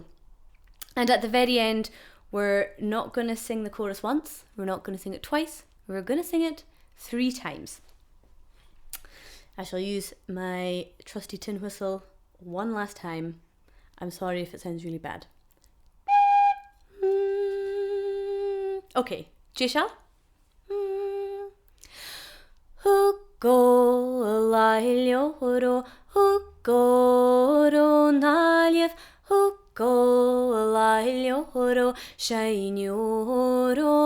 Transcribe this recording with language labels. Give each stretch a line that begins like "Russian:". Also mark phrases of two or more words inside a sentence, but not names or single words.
English: And at the very end, we're not going to sing the chorus once, we're not going to sing it twice, we're going to sing it 3 times. I shall use my trusty tin whistle one last time. I'm sorry if it sounds really bad. Okay, Jishal.
Scottish Gaelic: Òran Eile, Òran Eile, Òran Eile, Òran